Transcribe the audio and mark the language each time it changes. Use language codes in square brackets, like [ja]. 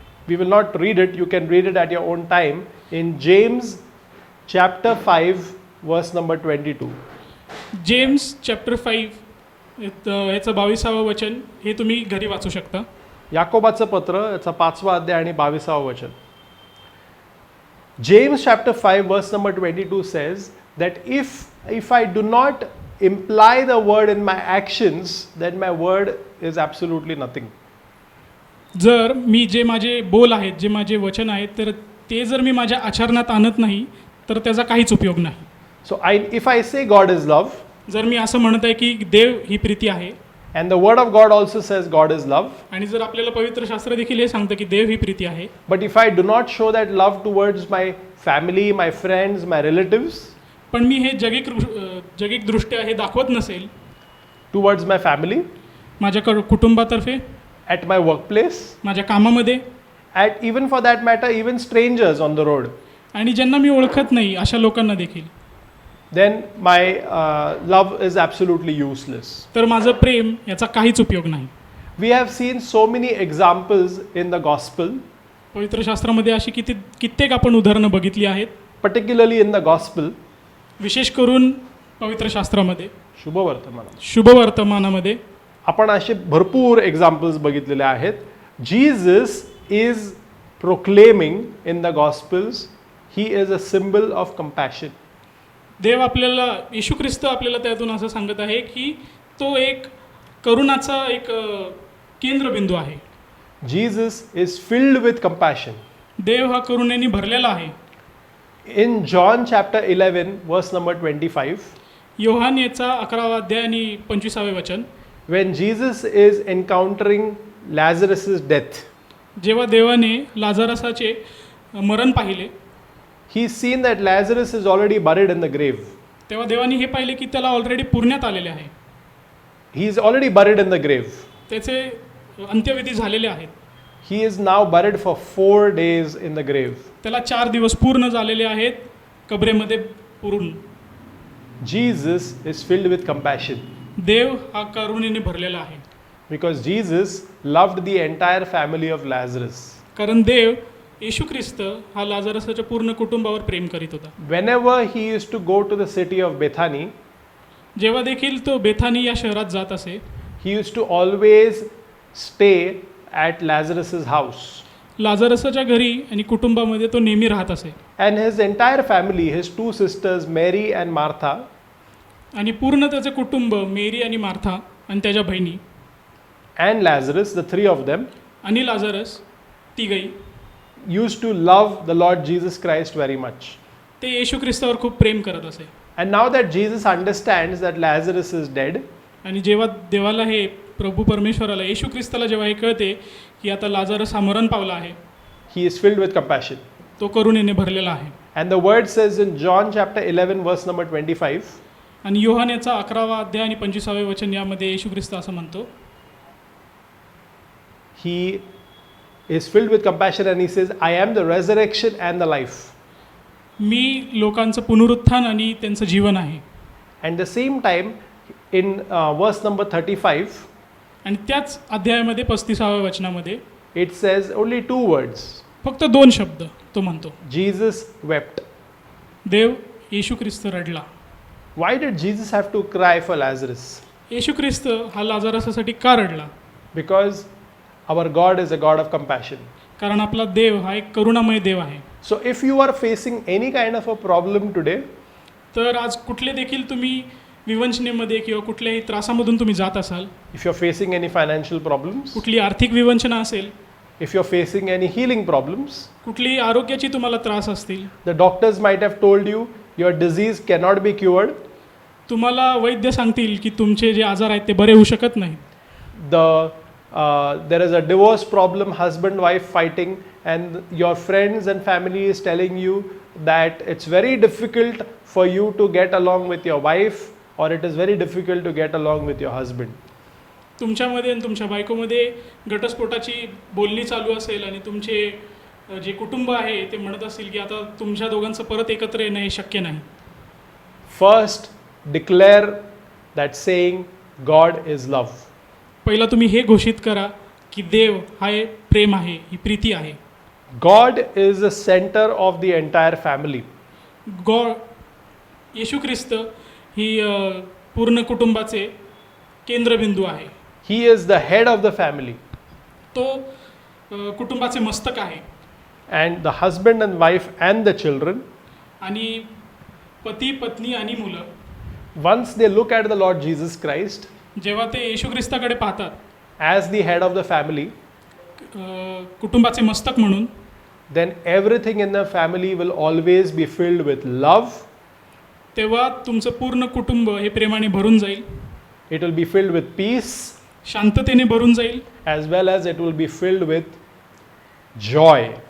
[en] we will not read it, you can read it at your own time, in James chapter 5 verse number 22. [mr] James chapter 5 याचं 22वा वचन हे तुम्ही घरी वाचू शकता. याकोबाचं पत्र याचा 5वा अध्याय आणि 22वा वचन. [en] James chapter 5 verse number 22 says that if I do not imply the word in my actions, then my word is absolutely nothing. [mr] जर मी जे माझे बोल आहेत, जे माझे वचन आहेत, तर ते जर मी माझ्या आचरणात आणत नाही तर त्याचा काहीच उपयोग नाही. [en] So if I say God is love, [mr] जर मी असं म्हणत आहे की देव ही प्रीती आहे, [en] and the word of God also says God is love, [mr] आणि जर आपल्याला पवित्र शास्त्र देखील हे सांगतं की देव ही प्रीती आहे, [en] but if I do not show that love towards my family, my friends, my relatives, [mr] पण मी हे जगिकदृष्ट्या हे दाखवत नसेल [en] towards my family, [mr] माझ्या कुटुंबातर्फे, [en] at my workplace, [mr] माझ्या कामामध्ये, [en] at even for that matter, even strangers on the road, [mr] आणि ज्यांना मी ओळखत नाही अशा लोकांना देखील, [en] then my love is absolutely useless. [mr] तर माझं प्रेम याचा काहीच उपयोग नाही. [en] We have seen so many examples in the gospel [mr] पवित्र शास्त्रामध्ये अशी कित्येक आपण उदाहरणं बघितली आहेत, [en] particularly in the gospel, [mr] विशेष करून पवित्र शास्त्रामध्ये शुभवर्तमानात शुभवर्तमानामध्ये आपण असे भरपूर एक्झाम्पल्स बघितलेले आहेत. [en] Jesus is proclaiming in the gospels he is a symbol of compassion. [mr] देव आपल्याला, येशू ख्रिस्त आपल्याला त्यातून असं सांगत आहे की तो एक करुणाचा एक केंद्रबिंदू आहे. [en] Jesus is filled with compassion. [mr] देव हा करुणेने भरलेला आहे. [en] In John chapter 11 verse number 25, [mr] Yohan याचा 11वा अध्याय आणि 25वे वचन, [en] when Jesus is encountering Lazarus' death, [mr] जेव्हा देवाने लाजारसाचे मरण पाहिले, [en] he's seen that Lazarus is already buried in the grave. [mr] तेव्हा देवाने हे पाहिले की त्याला ऑलरेडी पुरण्यात आलेले आहे, [en] He is already buried in the grave. [mr] त्याचे अंत्यविधी झालेले आहेत. [en] He is now buried for 4 days in the grave. [mr] त्याला 4 दिवस पूर्ण झालेले आहेत कबरेमध्ये पुरून. [en] Jesus is filled with compassion [mr] देव हा करुणेने भरलेला आहे, [en] because Jesus loved the entire family of Lazarus. [mr] कारण देव येशू ख्रिस्त हा लाजारसाच्या पूर्ण कुटुंबावर प्रेम करीत होता. [en] Whenever he used to go to the city of Bethany, [mr] जेव्हा देखील तो बेथानी या शहरात जात असे, [en] he used to always stay at Lazarus' house. [mr] लाजारसाच्या घरी आणि कुटुंबामध्ये तो नेहमी राहत असे. [en] And his entire family, his 2 sisters, Mary and Martha, [mr] आणि पूर्ण त्याचे कुटुंब, मेरी आणि मार्था आणि त्याच्या बहिणी [en] and Lazarus, the 3 of them, [mr] आणि लाजारस, तिघही [en] used to love the Lord Jesus Christ very much. [mr] ते येशू ख्रिस्तावर खूप प्रेम करत असे. [en] And now that Jesus understands that Lazarus is dead, [mr] आणि जेव्हा देवाला हे प्रभू परमेश्वराला, येशू ख्रिस्ताला जेव्हा हे कळते की आता लाजारस हा मरण पावला आहे, [en] he is filled with compassion. [mr] तो करुणेने भरलेला आहे. [en] And the word says in John chapter 11 verse number 25, [mr] आणि योहान याचा 11वा अध्याय आणि 25वे वचन यामध्ये येशू ख्रिस्त असं म्हणतो, [en] he is filled with compassion and he says, I am the resurrection and the life. [mr] मी लोकांचं पुनरुत्थान आणि त्यांचं जीवन आहे. [en] And the same time in verse number 35, [mr] आणि त्याच अध्यायामध्ये 35व्या वचनामध्ये [en] it says only 2 words. [mr] फक्त 2 शब्द तो म्हणतो, [en] Jesus wept. [mr] Dev Yeshu Christ रडला. [en] Why did Jesus have to cry for Lazarus? [mr] येशू ख्रिस्त हा लाजारसासाठी का रडला? [en] Because our God is a God of compassion. [mr] कारण आपला देव हा एक करुणामय देव आहे. [en] So if you are facing any kind of a problem today, [mr] तर आज कुठले देखील तुम्ही विवंचनेमध्ये किंवा कुठल्याही त्रासामधून तुम्ही जात असाल, [en] if you're facing any financial problems, [mr] कुठली आर्थिक विवंचना असेल, [en] if you're facing any healing problems, [mr] कुठली आरोग्याची तुम्हाला त्रास असतील, [en] the doctors might have told you your disease cannot be cured, [mr] तुम्हाला वैद्य सांगतील की तुमचे जे आजार आहेत ते बरे होऊ शकत नाहीत. [en] there is a divorce problem, husband wife fighting, and your friends and family is telling you that it's very difficult for you to get along with your wife, or it is very difficult to get along with your husband. [mr] तुमच्यामध्ये आणि तुमच्या बायकोमध्ये घटस्फोटाची बोलणी चालू असेल आणि तुमचे जे कुटुंब आहे ते म्हणत असतील की आता तुमच्या दोघांचं परत एकत्र येणं हे शक्य नाही. [en] First, declare that saying God is love. [mr] पहिला तुम्ही हे घोषित करा की देव हा एक प्रेम आहे, ही प्रीती आहे. [en] God is the center of the entire family. [mr] God, येशू ख्रिस्त ही पूर्ण कुटुंबाचे केंद्रबिंदू आहे. [en] He is the head of the family. [mr] तो कुटुंबाचे मस्तक आहे. [en] And the husband and wife and the children, [mr] आणि पती, पत्नी आणि मुलं, [en] once they look at the Lord Jesus Christ [mr] जेव्हा ते येशू ख्रिस्ताकडे पाहतात [en] as the head of the family, [mr] कुटुंबाचे मस्तक म्हणून, [en] then everything in the family will always be filled with love. [mr] तेव्हा तुमचं पूर्ण कुटुंब हे प्रेमाने भरून जाईल. [en] It will be filled with peace, [mr] शांततेने भरून जाईल, [en] as well as it will be filled with joy.